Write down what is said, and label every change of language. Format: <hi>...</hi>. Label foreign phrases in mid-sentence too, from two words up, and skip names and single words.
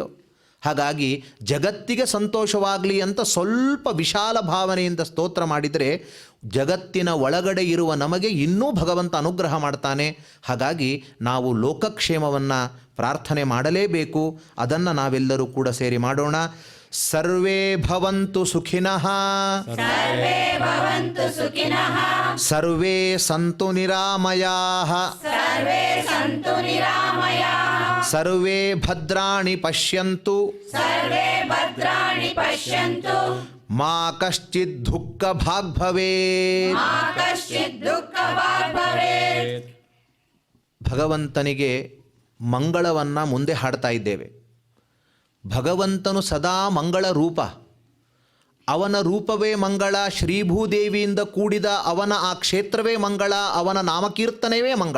<kn>ಹಾಗಾಗಿ ಜಗತ್ತಿಗೆ ಸಂತೋಷವಾಗಲಿ ಅಂತ ಸ್ವಲ್ಪ ವಿಶಾಲ ಭಾವನೆಯಿಂದ ಸ್ತೋತ್ರ ಮಾಡಿದರೆ ಜಗತ್ತಿನ ಒಳಗಡೆ ಇರುವ ನಮಗೆ ಇನ್ನೂ ಭಗವಂತ ಅನುಗ್ರಹ ಮಾಡ್ತಾನೆ. ಹಾಗಾಗಿ ನಾವು ಲೋಕಕ್ಷೇಮವನ್ನು ಪ್ರಾರ್ಥನೆ ಮಾಡಲೇಬೇಕು. ಅದನ್ನು ನಾವೆಲ್ಲರೂ ಕೂಡ ಸೇರಿ ಮಾಡೋಣ.</kn> <sa>ಸರ್ವೇ ಭವಂತು ಸುಖಿನಃ ಸರ್ವೇ ಭವಂತು ಸುಖಿನಃ ಸರ್ವೇ ಸಂತು ನಿರಾಮಯಾಃ ಸರ್ವೇ ಸಂತು ನಿರಾಮಯಾಃ ಸರ್ವೇ ಭದ್ರಾಣಿ ಪಶ್ಯಂತು ಸರ್ವೇ ಭದ್ರಾಣಿ ಪಶ್ಯಂತು ಮಾ ಕಶ್ಚಿತ್ ದುಃಖ ಭಾಗ್ ಭವೇತ್. ಮಾ ಕಶ್ಚಿತ್ ದುಃಖಭಾಗ್ ಭವೇತ್.</sa> <kn>ಭಗವಂತನಿಗೆ ಮಂಗಳವನ್ನು ಮುಂದೆ ಹಾಡ್ತಾ ಇದ್ದೇವೆ. ಭಗವಂತನು ಸದಾ ಮಂಗಳ ರೂಪ. ಅವನ ರೂಪವೇ ಮಂಗಳ. ಶ್ರೀಭೂದೇವಿಯಿಂದ ಕೂಡಿದ ಅವನ ಆ ಕ್ಷೇತ್ರವೇ ಮಂಗಳ. ಅವನ ನಾಮಕೀರ್ತನವೇ ಮಂಗಳ.</kn>